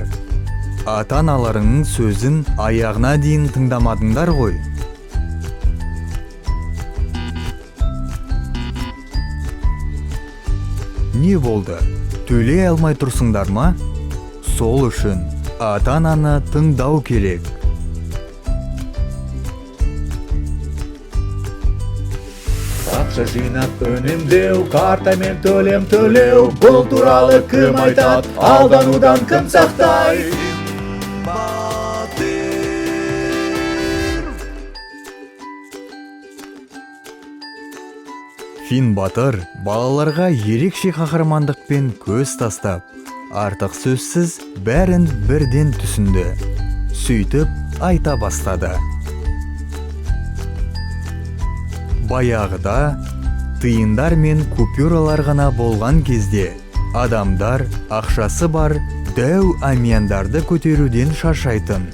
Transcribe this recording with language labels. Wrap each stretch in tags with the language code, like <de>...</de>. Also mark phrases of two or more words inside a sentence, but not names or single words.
<kk>Ата-аналарыңның сөзін аяғына дейін тыңдамадыңдар ғой. Не болды? Төлей алмай тұрсыңдар ма? Сол үшін ата-ананы тыңдау керек.</kk> <ky>Акча жыйнап өнүмдөө, картамен төлөм, бул тууралуу ким айтат, алдануудан ким сактайт?</ky> <kk>Фин Батыр балаларға ерекше қаһармандықпен көз тастап, артық сөзсіз бәрін бірден түсінді. Сөйтіп айта бастады. Баяғыда тиындар мен купюралар ғана болған кезде адамдар ақшасы бар дәу әмияндарды көтеруден шаршайтын.</kk>